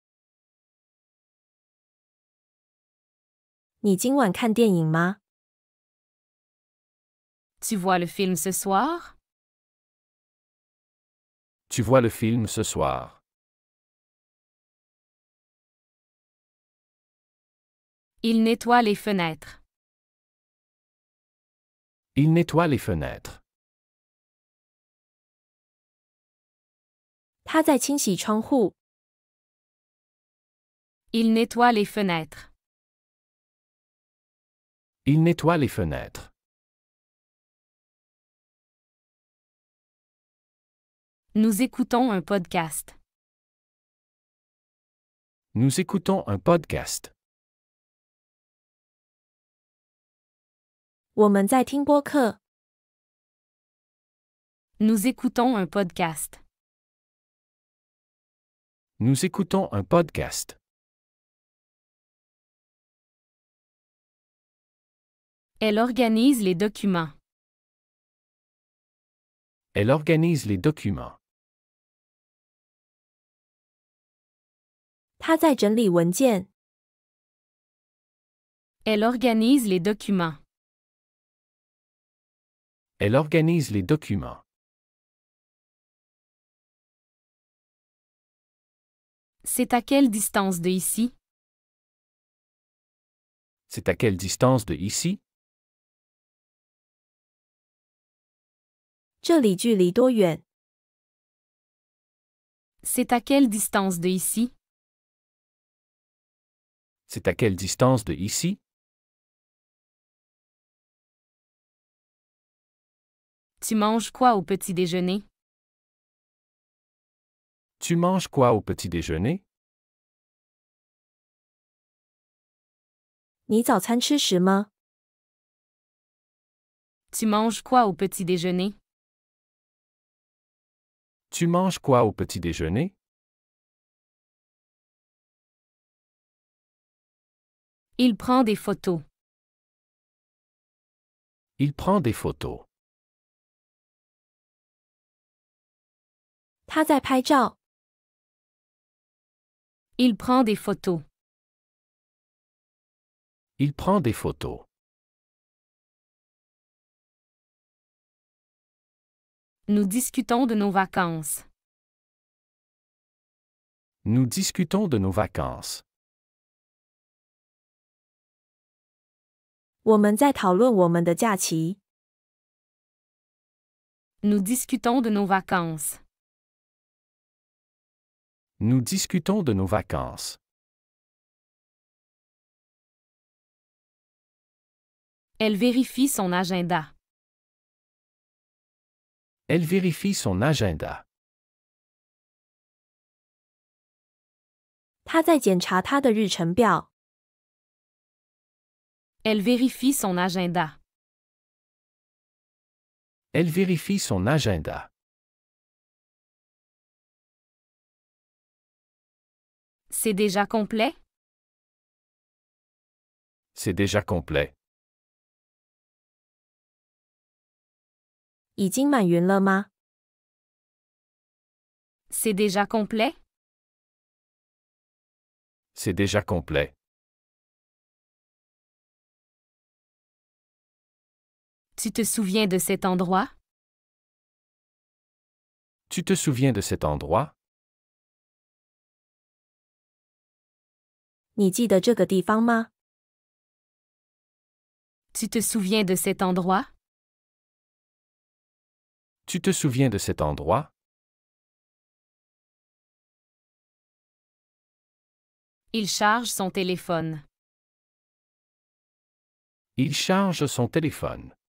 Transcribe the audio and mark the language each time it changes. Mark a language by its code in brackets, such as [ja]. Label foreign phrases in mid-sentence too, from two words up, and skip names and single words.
[zh] 你今晚看电影吗？ [fr] Tu vois le film ce soir? Tu vois le film ce soir. Il nettoie les fenêtres. Il nettoie les fenêtres. [zh] 他在清洗窗户。 [fr] Il nettoie les fenêtres. Il nettoie les fenêtres. Nous écoutons un podcast. Nous écoutons un podcast. [zh] 我们在听播客。 [fr] Nous écoutons un podcast. Nous écoutons un podcast. Elle organise les documents. Elle organise les documents. [zh] 他在整理文件。 [fr] Elle organise les documents. Elle organise les documents. C'est à quelle distance de ici? C'est à quelle distance de ici? [zh] 这里距离多远？ [fr] C'est à quelle distance de ici? C'est à quelle distance de ici? Tu manges quoi au petit déjeuner? Tu manges quoi au petit déjeuner? [zh] 你早餐吃什么？ [fr] Tu manges quoi au petit déjeuner? Tu manges quoi au petit déjeuner? Il prend des photos. Il prend des photos. [zh] 他在拍照。 [fr] Il prend des photos. Il prend des photos. Nous discutons de nos vacances. Nous discutons de nos vacances. [zh] 我们在讨论我们的假期。 [fr] Nous discutons de nos vacances. Nous discutons de nos vacances. Elle vérifie son agenda. Elle vérifie son agenda. [zh] 他在检查他的日程表。 [fr] Elle vérifie son agenda. Elle vérifie son agenda. C'est déjà complet? C'est déjà complet. [zh] 已经满员了吗？ [fr] C'est déjà complet? C'est déjà complet. Tu te souviens de cet endroit? Tu te souviens de cet endroit? [zh] 你记得这个地方吗？ [fr] Tu te souviens de cet endroit? Tu te souviens de cet endroit? Il charge son téléphone. Il charge son téléphone.